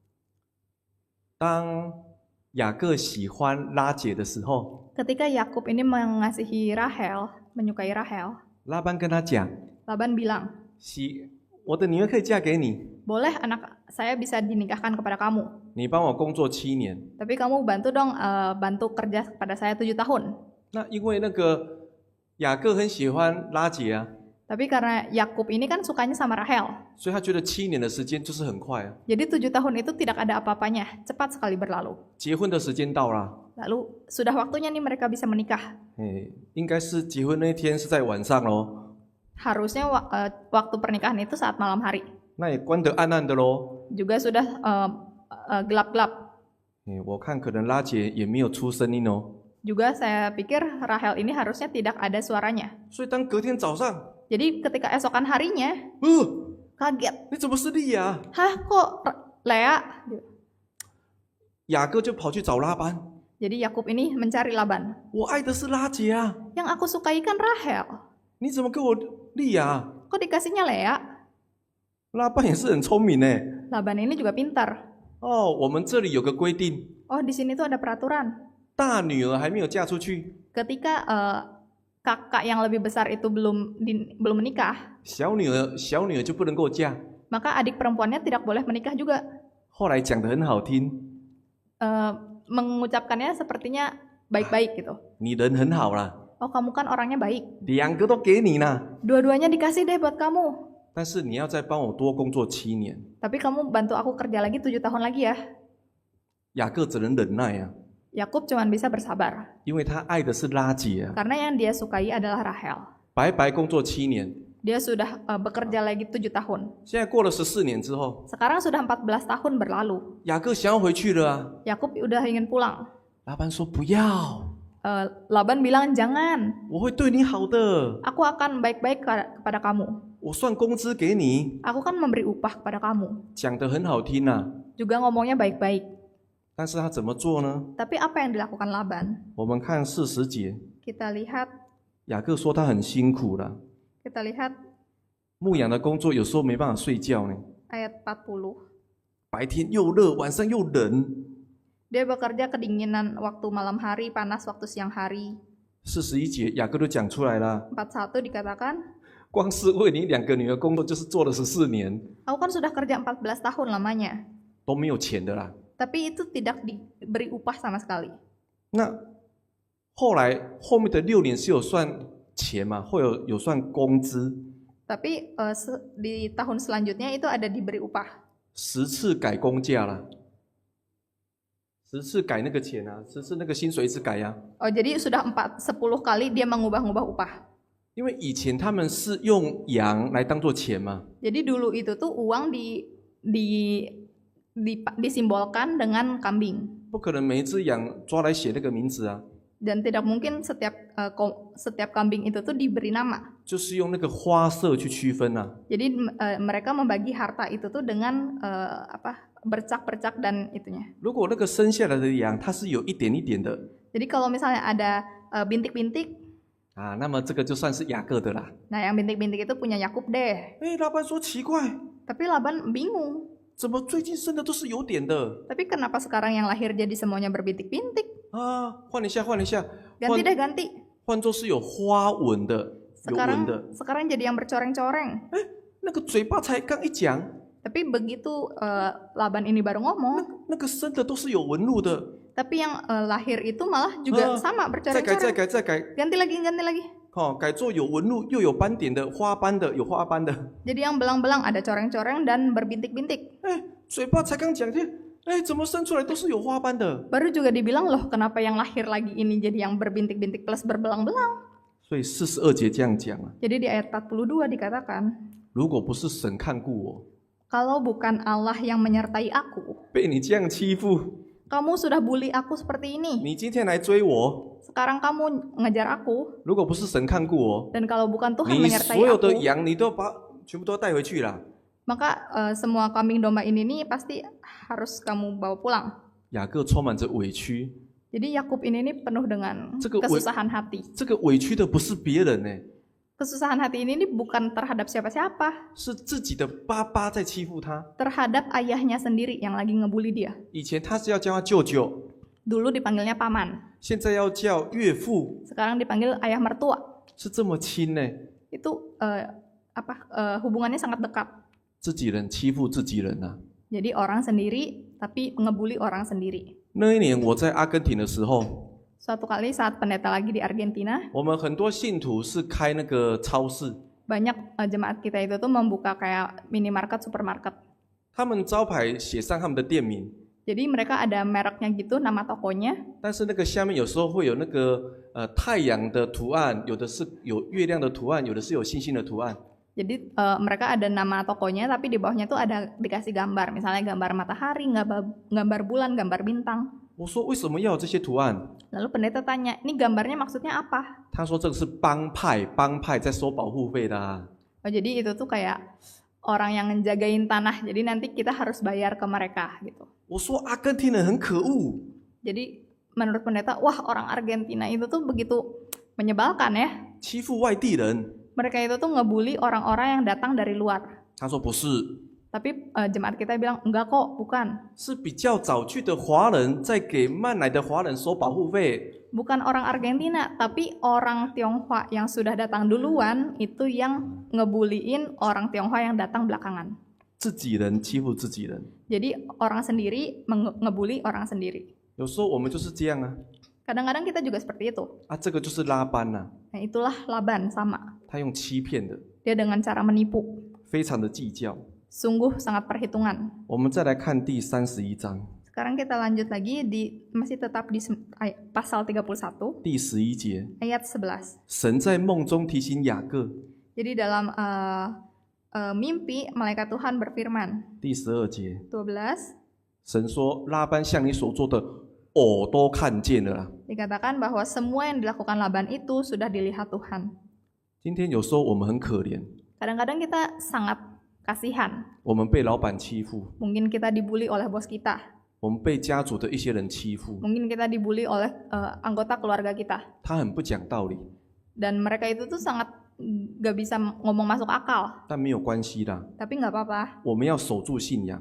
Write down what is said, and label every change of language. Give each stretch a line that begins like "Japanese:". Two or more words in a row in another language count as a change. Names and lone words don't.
Chinese: 当雅各喜欢拉结的时候，
Indonesian: Ketika Yakub ini mengasihi Rahel, menyukai Rahel,
Chinese: 拉班跟他讲
Indonesian: Laban bilang,
Chinese: 我的女儿可以嫁给你，
Indonesian: boleh anak saya bisa dinikahkan kepada kamu,
Chinese: 你帮我工作7年。
Indonesian: tapi kamu bantu dong bantu kerja kepada saya 7 tahun.
Chinese: 那因为那个雅各很喜欢拉结啊，
Indonesian: Tapi karena Yakub ini kan sukanya sama Rahel,
Chinese: 所以他觉得7年的时间就是很快啊，
Indonesian: jadi 7 tahun itu tidak ada apa-apanya, cepat sekali berlalu.
Chinese: 结婚的时间到了。
Indonesian: Lalu sudah waktunya nih mereka bisa menikah.
Chinese: 应该是结婚那一天是在晚上咯，
Indonesian: Harusnya waktu pernikahan itu saat malam hari.
Chinese: 那也关得暗暗的咯。
Indonesian: Juga sudah gelap-gelap.
Chinese: 我看可能拉结也没有出声音哦。
Indonesian: Juga saya pikir Rahel ini harusnya tidak ada suaranya.
Chinese: 所以当隔天早上，
Indonesian: Jadi ketika esokan harinya, kaget.
Chinese: 你怎么是利亚？
Indonesian: Hah kok Lea?
Chinese: 雅各就跑去找拉班，
Indonesian: Jadi Yakub ini mencari Laban.
Chinese: 我爱的是拉结啊，
Indonesian: Yang aku sukai kan Rahel.
Chinese: 你怎么给我利亚？
Indonesian: Kok dikasihnya Lea?
Chinese: 拉班也是很聪明呢。
Indonesian: Laban ini juga pintar.
Chinese: 哦，我们这里有个规定，
Indonesian: Oh di sini tuh ada peraturan.
Chinese: 大女儿还没有嫁出去，
Indonesian: Ketika kakak yang lebih besar itu belum menikah,
Chinese: 小女儿就不能够嫁。
Indonesian: maka adik perempuannya tidak boleh menikah juga.
Chinese: 后来讲得很好听，
Indonesian: Mengucapkannya sepertinya baik-baik gitu.
Chinese: 你人很好啦，
Indonesian: Oh kamu kan orangnya baik.
Chinese: 2 个都给你啦，
Indonesian: Dua-duanya dikasih deh buat kamu.
Chinese: 但是你要再帮我多工作7年。
Indonesian: Tapi kamu bantu aku kerja lagi 7 tahun lagi ya.
Chinese: 雅各只能忍耐啊，
Indonesian: Yakub cuman bisa bersabar.
Chinese: 因为他爱的是拉结啊，
Indonesian: Karena yang dia sukai adalah Rahel.
Chinese: 白白工作7年。
Indonesian: Dia sudah bekerja lagi 7 tahun.
Chinese: 现在过了14年之后，
Indonesian: Sekarang sudah 14 tahun berlalu.
Chinese: 雅各想要回去了啊，
Indonesian: Yakub udah ingin pulang.
Chinese: 拉班说不要，
Indonesian: Laban bilang jangan.
Chinese: 我会对你好的，
Indonesian: Aku akan baik-baik kepada kamu.
Chinese: 我算工资给你，
Indonesian: Aku kan memberi upah kepada kamu.
Chinese: 讲得很好听啊，
Indonesian: Juga ngomongnya baik-baik.
Chinese: 但是他怎么做呢？
Indonesian: Tapi apa yang dilakukan Laban?
Chinese: 我们看40节，
Indonesian: Kita lihat
Chinese: 雅各说他很辛苦了，
Indonesian: kita lihat
Chinese: 牧羊的工作有时候没办法睡觉呢，
Indonesian: ayat 40.
Chinese: 白天又热，晚上又冷。
Indonesian: Dia bekerja kedinginan waktu malam hari, panas waktu siang hari.
Chinese: 41 节雅各都讲出来了，
Indonesian: 41 dikatakan,
Chinese: 光是为你2个女儿工作就是做了14年，
Indonesian: aku kan sudah kerja 14 tahun lamanya.
Chinese: 都没有钱的啦。
Indonesian: Tapi itu tidak diberi upah sama sekali.
Chinese: 那后面的6年是有算钱嘛，会有算工资，
Indonesian: Tapi di tahun selanjutnya itu ada diberi upah.
Chinese: 10 次改工价啦，10次改那个钱啊，10次那个薪水一直改呀、啊。
Indonesian: Oh, jadi sudah 10 kali dia mengubah-ubah upah.
Chinese: 因为以前他们是用羊来当做钱嘛，
Indonesian: Jadi dulu itu tuh uang disimbolkan dengan kambing.
Chinese: 不可能每一只羊抓来写那个名字啊，
Indonesian: Dan tidak mungkin setiap kambing itu tuh diberi nama.
Chinese: 就是用那个花色去区分啊。
Indonesian: Jadi mereka membagi harta itu tuh dengan bercak-bercak dan itunya.
Chinese: 如果那个生下来的羊它是有一点一点的
Indonesian: Jadi kalau misalnya ada bintik-bintik,
Chinese: 啊，那么这个就算是雅各的啦。
Indonesian: nah yang bintik-bintik itu punya Yakub deh.
Chinese: 拉班说奇怪，
Indonesian: Tapi Laban bingung.
Chinese: 怎么最近生的都是有点的
Indonesian: Tapi kenapa sekarang yang lahir jadi semuanya berbintik-bintik?
Chinese: 啊？换一下，换一下，
Indonesian: Ganti deh ganti.
Chinese: 换作是有花纹的，有纹的。
Indonesian: Sekarang jadi yang bercoreng-coreng.
Chinese: 那个嘴巴才刚一讲，
Indonesian: Tapi begitu Laban ini baru ngomong,
Chinese: 那个生的都是有纹路的。
Indonesian: tapi yang lahir itu malah juga sama
Chinese: 再改，再
Indonesian: bercoreng-coreng.
Chinese: 改，再改，
Indonesian: Ganti lagi, ganti lagi.
Chinese: 改做有纹路又有斑点的花斑的，有花斑的。
Indonesian: Jadi yang belang-belang ada coreng-coreng dan berbintik-bintik.
Chinese: 嘴巴才刚讲怎么生出来都是有花斑的？
Indonesian: Baru juga dibilang loh kenapa yang lahir lagi ini jadi yang berbintik-bintik plus berbelang-belang.
Chinese: 所以42节这样讲啊，
Indonesian: Jadi di ayat 42 dikatakan,
Chinese: 如果不是神看顾我，
Indonesian: kalau bukan Allah yang menyertai aku,
Chinese: 被你这样欺负，
Indonesian: kamu sudah bully aku seperti ini.
Chinese: 你今天来追我，
Indonesian: Sekarang kamu ngejar aku,
Chinese: 如果不是神看顾我，
Indonesian: dan kalau bukan Tuhan
Chinese: 你
Indonesian: menyertai
Chinese: 所有的
Indonesian: aku,
Chinese: 羊你都全部都带回去了。
Indonesian: maka semua kambing domba ini nih pasti harus kamu bawa pulang.
Chinese: 雅各充满着委屈，
Indonesian: Jadi Yakub ini nih penuh dengan
Chinese: 这个委
Indonesian: kesusahan hati.
Chinese: 这个委屈的不是别人呢，
Indonesian: Kesusahan hati ini nih bukan terhadap siapa-siapa,
Chinese: 是自己的爸爸在欺负他。
Indonesian: terhadap ayahnya sendiri yang lagi ngebully dia.
Chinese: 以前他是要叫他舅舅，
Indonesian: Dulu dipanggilnya paman,
Chinese: 现在要叫岳父，
Indonesian: sekarang dipanggil ayah mertua.
Chinese: 是这么亲呢？
Indonesian: Itu hubungannya sangat dekat.
Chinese: 自己人欺负自己人啊！
Indonesian: Jadi orang sendiri tapi ngebully orang sendiri.
Chinese: 那一年我在阿根廷的时候，
Indonesian: Suatu kali saat pendeta lagi di Argentina,
Chinese: 我们很多信徒是开那个超市，
Indonesian: banyak jemaat kita itu tuh membuka kayak minimarket, supermarket.
Chinese: 他们招牌写上他们的店名，
Indonesian: Jadi mereka ada mereknya gitu, nama tokonya.
Chinese: 但是那个下面有时候会有那个太阳的图案，有的是有月亮的图案，有的是有星星的图案。
Indonesian: Jadi mereka ada nama tokonya, tapi di bawahnya tuh ada dikasih gambar. Misalnya gambar matahari, gambar bulan, gambar bintang.
Chinese: 我说为什么要有这些图案？
Indonesian: Lalu pendeta tanya, ini gambarnya maksudnya apa?
Chinese: 他说这个是帮派在收保护费的啊。
Indonesian: Oh, jadi itu tuh kayak orang yang ngejagain tanah. Jadi nanti kita harus bayar ke mereka gitu.
Chinese: 我说阿根廷人很可恶，
Indonesian: Jadi menurut pendeta, wah orang Argentina itu tuh begitu menyebalkan ya.
Chinese: 欺负外地人。
Indonesian: Mereka itu tuh ngebully orang-orang yang datang dari luar.
Chinese: 他说不是，
Indonesian: Tapi jemaat kita bilang, enggak kok, bukan.
Chinese: 是比较早去的华人在给慢来的华人收保护费。
Indonesian: Bukan orang Argentina, tapi orang Tionghoa yang sudah datang duluan itu yang ngebuliin orang Tionghoa yang datang belakangan.
Chinese: 自己人欺负自己人，
Indonesian: Jadi orang sendiri ngebully orang sendiri.
Chinese: 有时候我们就是这样啊。
Indonesian: Kadang-kadang kita juga seperti itu.
Chinese: 啊，这个就是拉班呐、
Indonesian: Nah, itulah Laban sama.
Chinese: 他用欺骗的，
Indonesian: Dia dengan cara menipu.
Chinese: 非常的计较。
Indonesian: Sungguh sangat perhitungan.
Chinese: 我们再来看第31章
Indonesian: Sekarang kita lanjut lagi masih tetap di pasal 31
Chinese: 第11节，
Indonesian: ayat 11.
Chinese: 神在梦中提醒雅各。
Indonesian: Jadi dalam mimpi malaikat Tuhan berfirman.
Chinese: 第12节，
Indonesian: 12
Chinese: 神说：“拉班向你所做的，我都看见了啦。
Indonesian: dikatakan bahwa semua yang dilakukan Laban itu sudah dilihat Tuhan. ”
Chinese: 今天有时候我们很可怜，
Indonesian: Kadang-kadang kita sangat kasihan.
Chinese: 我们被老板欺负，
Indonesian: Mungkin kita dibully oleh bos kita.
Chinese: 我们被家族的一些人欺负，
Indonesian: Mungkin kita dibully oleh anggota keluarga kita.
Chinese: 他很不讲道理，
Indonesian: Dan mereka itu tuh sangat gak bisa ngomong masuk akal.
Chinese: 但没有关系啦，
Indonesian: Tapi gak apa-apa.
Chinese: 我们要守住信仰，